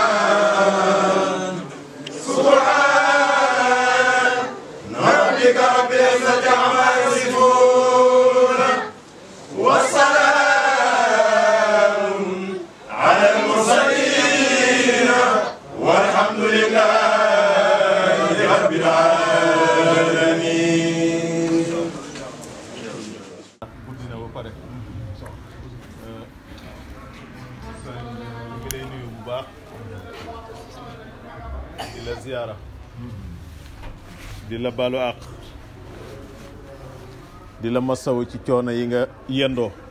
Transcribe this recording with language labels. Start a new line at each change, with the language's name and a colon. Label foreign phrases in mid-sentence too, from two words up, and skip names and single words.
Arabic: سبحان ربك رب العزة عما يصفون والسلام على المرسلين والحمد لله رب العالمين.
Wolof: guddina ba pare ngi lay nuyu bu baax di la ziyaara di la balu àq di la masawu ci coono yi nga yendoo